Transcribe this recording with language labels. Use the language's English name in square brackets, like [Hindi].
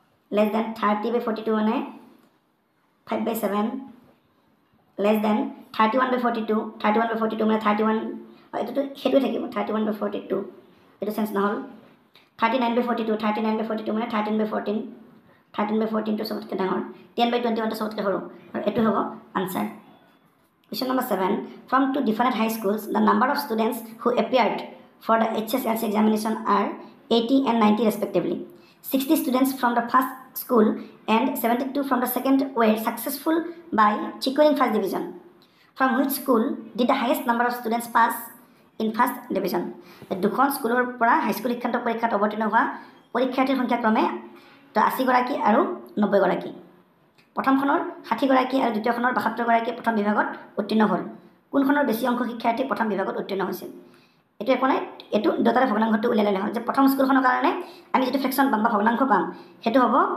[Assamese] Less than 30 বাই 42 মানে 5 বাই 7 less than 31 বাই 42 মানে 31 এইটোতো সেইটোৱে থাকিব 31 বাই 42 এইটো চেঞ্জ নহ'ল 39 বাই 42 মানে 13 বাই 14 13 বাই 14টো চবতকৈ ডাঙৰ 10 বাই 21টো চবতকৈ সৰু আৰু এইটো হ'ব answer [English] Question number 7. From two different high schools, the number of students who appeared for the HSLC examination are 80 and 90 respectively. 60 students from the first school and 72 from the second were successful by securing first division. From which school did the highest number of students pass in first division? [Assamese] দুখন স্কুলৰ পৰা high school শিক্ষান্ত পৰীক্ষাত অৱতীৰ্ণ হোৱা পৰীক্ষাৰ্থীৰ সংখ্যা ক্ৰমে 80 গৰাকী আৰু 90 গৰাকী প্ৰথমখনৰ 60 গৰাকী আৰু দ্বিতীয়খনৰ 72 গৰাকী প্ৰথম বিভাগত উত্তীৰ্ণ হ'ল কোনখনৰ বেছি অংক শিক্ষাৰ্থী প্ৰথম বিভাগত উত্তীৰ্ণ হৈছিল এইটো একো নাই এইটো দুটাৰে ভগ্নাংশটো উলিয়াই ল'লে হ'ল যে প্ৰথম স্কুলখনৰ কাৰণে আমি যিটো ফ্ৰেকশ্যন পাম বা ভগ্নাংশ পাম সেইটো হ'ব